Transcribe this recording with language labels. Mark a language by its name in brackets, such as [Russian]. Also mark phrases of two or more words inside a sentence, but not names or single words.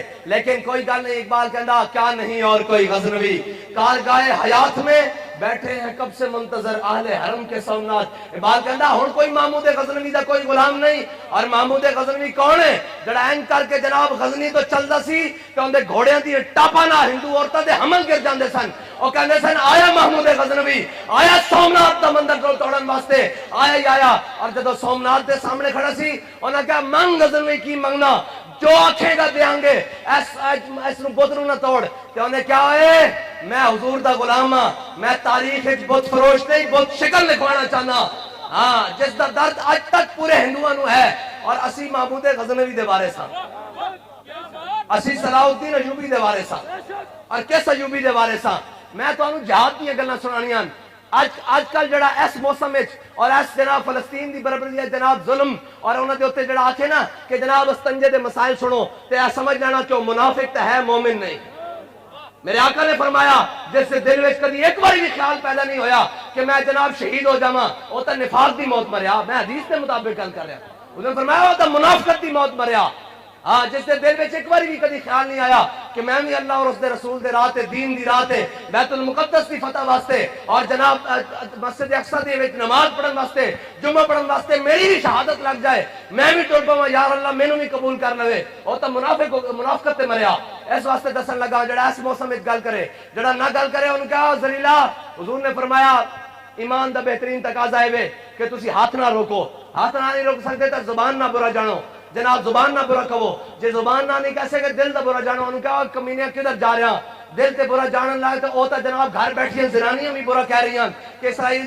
[Punjabi] لیکن کوئی گل نہیں, اقبال کہندا کیا نہیں [Urdu] اور کوئی غزنوی کارگاہ حیات میں بیٹھے ہیں کب سے منتظر اہل حرم کے سومنات. [Punjabi] اقبال کہندا ہن کوئی محمود غزنوی دا کوئی غلام نہیں. اور محمود غزنوی کون ہے جڑا این کر کے جناب غزنی تو چلدا سی کہ اون دے گھوڑیاں دی ٹاپاں نال ہندو عورتاں دے حمل گر جاندے سن. او کہندے سن آیا محمود غزنوی, آیا سومنات دا مندر کو توڑن واسطے, آیا ہی آیا. اور جدو سومنات دے سامنے کھڑا سی انہاں کہا منگ غزنوی کی منگنا, جو آکھے گا دیاں گے, اس نو بت نو نہ توڑ. تے انہیں کیا ہوئے, میں حضور دا غلام ہاں, میں تاریخ وچ بت فروش نہیں بت شکل لکھوانا چاہنا, ہاں جس دا درد اج تک پورے ہندوؤں نو ہے. اور اسی محمود غزنوی دے وارث ہاں, اسی صلاح الدین ایوبی دے وارث ہاں. اور کس ایوبی دے وارث ہاں؟ میں تانوں جہاد دی گلاں سنانیاں. آج کل جڑا اس موسم وچ اور اس جناب فلسطین دی بربری جناب ظلم اور انہاں دے اوتے جڑا آکھے نا کہ جناب استنجے دے مسائل سنو تے سمجھ لینا کہ منافق تے ہے مومن نہیں. میرے آقا نے فرمایا جس سے دل وچ کبھی ایک بار بھی خیال پیدا نہیں ہویا کہ میں جناب شہید ہو جاواں, او تے نفاق دی موت مریا. میں حدیث دے مطابق گل کر رہا. [Urdu] انہوں نے فرمایا [Punjabi] او تے منافقت دی موت مریا. ہاں جس دے دل وچ ایک بار بھی کبھی خیال نہیں آیا کہ میں بھی اللہ اور اس دے رسول دے راہ تے دین دی راہ تے بیت المقدس دی فتح واسطے اور جناب مسجد اقصی دے وچ نماز پڑھن واسطے جمعہ پڑھن واسطے میری بھی شہادت لگ جائے, میں بھی ٹر پواں یار اللہ مینوں بھی قبول کر لوے. او تے منافقت تے مریا. اس واسطے دسن لگا جڑا اس موسم وچ گل کرے, جڑا نہ گل کرے انہوں کہا ذلیلا. حضور نے فرمایا ایمان دا بہترین تقاضا ہے کہ تسی ہاتھ نہ روکو, ہاتھ نہ نہیں روک سکتے تو زبان نہ برا جانو جناب زبان نہ برا کہو جے زبان نہ نہیں کہہ سکے دل دا برا جانو انہوں کہا کمینے کدھر جا رہا دل تے برا جانن لائے تو اوتا جناب گھر بیٹھی ہیں زنانیاں بھی برا کہہ رہی ہیں کہ اسرائیل